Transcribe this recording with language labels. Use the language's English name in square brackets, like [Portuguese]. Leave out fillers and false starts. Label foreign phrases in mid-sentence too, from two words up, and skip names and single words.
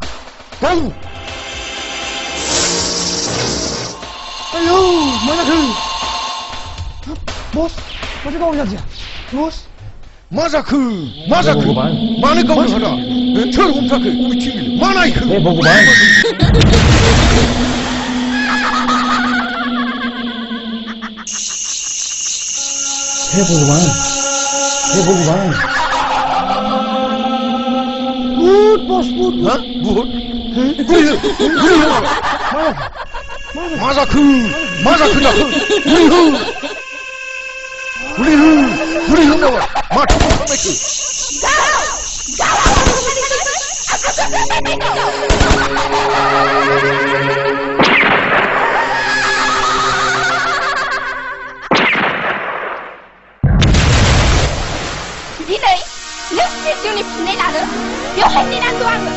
[Bodo] आयौ मा जाखो बस माथो गावनो जादिया बस मा जाखो मानो गावनो हादा सोर हमथाखो मिथिं मा नायखो [Hindi] हे भगवान भूत बस भूत [Bodo] हाँ भूत मा जाखो जाखो बुरि हो नामा माथो खालामनायखो दिनै नों जिउनि फिननाय लानो बेवहाय नेनांगौ आङो